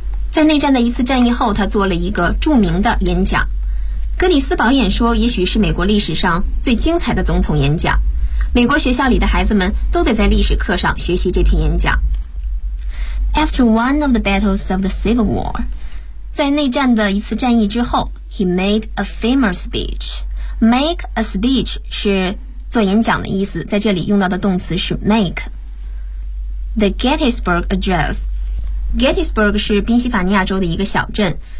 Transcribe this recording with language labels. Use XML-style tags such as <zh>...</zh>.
<zh>在内战的一次战役后，他做了一个著名的演讲。格里斯堡演说也许是美国历史上最精彩的总统演讲。美国学校里的孩子们都得在历史课上学习这篇演讲。</zh> <en>After one of the battles of the Civil War,</en> <zh>在内战的一次战役之后</zh> <en>,he made a famous speech.</en> <zh>Make a speech 是做演讲的意思，在这里用到的动词是 make.</zh> <en>The Gettysburg Address.</en> <zh>Gettysburg 是宾夕法尼亚州的一个小镇。</zh>